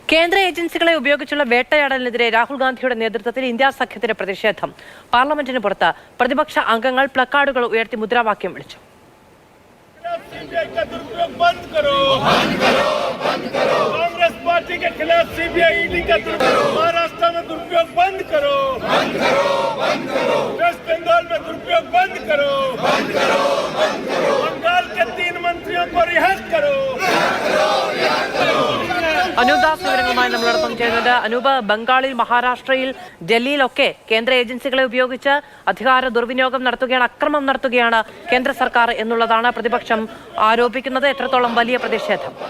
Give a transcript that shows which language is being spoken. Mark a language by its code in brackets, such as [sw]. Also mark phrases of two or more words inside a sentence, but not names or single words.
[ml] കേന്ദ്ര ഏജൻസികളെ ഉപയോഗിച്ചുള്ള വേട്ടയാടലിനെതിരെ രാഹുൽ ഗാന്ധിയുടെ നേതൃത്വത്തിൽ ഇന്ത്യ സഖ്യത്തിന്റെ പ്രതിഷേധം. പാർലമെന്റിന് പുറത്ത് പ്രതിപക്ഷ അംഗങ്ങൾ പ്ലക്കാർഡുകൾ ഉയർത്തി മുദ്രാവാക്യം വിളിച്ചു. [hi] कांग्रेस पार्टी के खिलाफ सीबीआई ईडी का महाराष्ट्र में दुरुपयोग बंद करो, वेस्ट बंगाल में दुरुपयोग बंद करो, बंगाल के 3 मंत्रियों को रिहा करो. [ml] അനൂപ് വിവരങ്ങളുമായി നമ്മളോടൊപ്പം ചെയ്യുന്നത്. അനൂപ്, ബംഗാളിൽ, മഹാരാഷ്ട്രയിൽ, ഡൽഹിയിലൊക്കെ കേന്ദ്ര ഏജൻസികളെ ഉപയോഗിച്ച് അധികാര ദുർവിനിയോഗം നടത്തുകയാണ്, അക്രമം നടത്തുകയാണ് കേന്ദ്ര സർക്കാർ എന്നുള്ളതാണ് പ്രതിപക്ഷം ആരോപിക്കുന്നത്. എത്രത്തോളം വലിയ പ്രതിഷേധം?